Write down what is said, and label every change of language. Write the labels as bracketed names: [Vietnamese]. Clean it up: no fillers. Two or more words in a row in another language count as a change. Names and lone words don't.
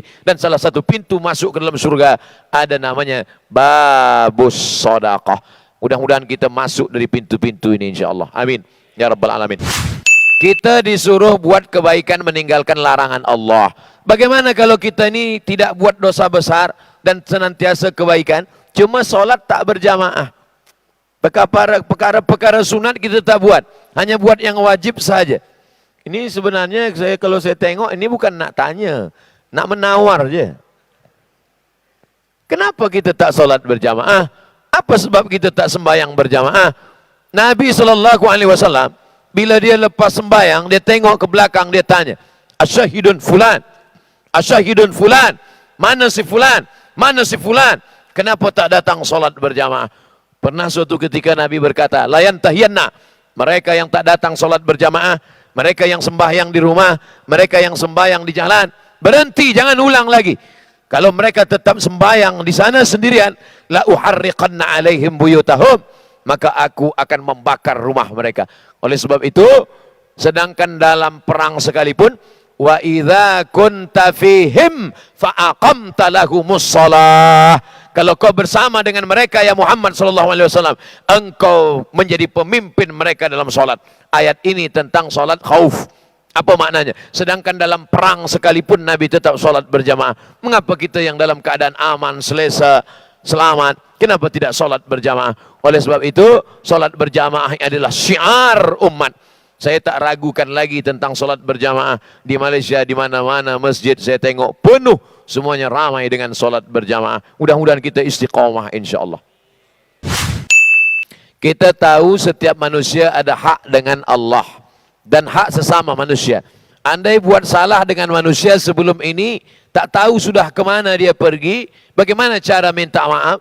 [Malay] Dan salah satu pintu masuk ke dalam surga, ada namanya babus sedekah. Mudah-mudahan kita masuk dari pintu-pintu ini insyaAllah. [Arabic] آمين يا رب العالمين. [Malay] Kita disuruh buat kebaikan, meninggalkan larangan Allah. Bagaimana kalau kita ini tidak buat dosa besar dan senantiasa kebaikan, cuma solat tak berjamaah? Perkara-perkara sunat kita tak buat, hanya buat yang wajib saja. Ini sebenarnya kalau saya tengok, ini bukan nak tanya, nak menawar je. Kenapa kita tak solat berjamaah? Apa sebab kita tak sembahyang berjamaah? Nabi SAW, bila dia lepas sembahyang, dia tengok ke belakang, dia tanya, [Arabic] أشاهد فلان أشاهد فلان, [Malay] mana si fulan, mana si fulan, kenapa tak datang solat berjamaah? Pernah suatu ketika Nabi berkata, [Arabic] لينتهين, [Malay] mereka yang tak datang solat berjamaah, mereka yang sembahyang di rumah, mereka yang sembahyang di jalan, berhenti, jangan ulang lagi. Kalau mereka tetap sembahyang di sana sendirian, [Arabic] لأحرقن عليهم بيوتهم, [Malay] maka aku akan membakar rumah mereka. Oleh sebab itu, sedangkan dalam perang sekalipun, [Arabic] وإذا كنت فيهم فأقمت لهم الصلاة, [Malay] kalau kau bersama dengan mereka ya Muhammad [Arabic] صلى الله عليه وسلم, [Malay] engkau menjadi pemimpin mereka dalam salat. Ayat ini tentang salat khauf. Apa maknanya? Sedangkan dalam perang sekalipun Nabi tetap salat berjamaah. Mengapa kita yang dalam keadaan aman, selesa, selamat, kenapa tidak salat berjamaah? Oleh sebab itu, salat berjamaah adalah syiar umat. Saya tak ragukan lagi tentang salat berjamaah di Malaysia, di mana-mana masjid saya tengok penuh, semuanya ramai dengan salat berjamaah. Mudah-mudahan kita istiqamah insyaAllah. Kita tahu setiap manusia ada hak dengan Allah dan hak sesama manusia. Andai buat salah dengan manusia sebelum ini, tak tahu sudah kemana dia pergi, bagaimana cara minta maaf?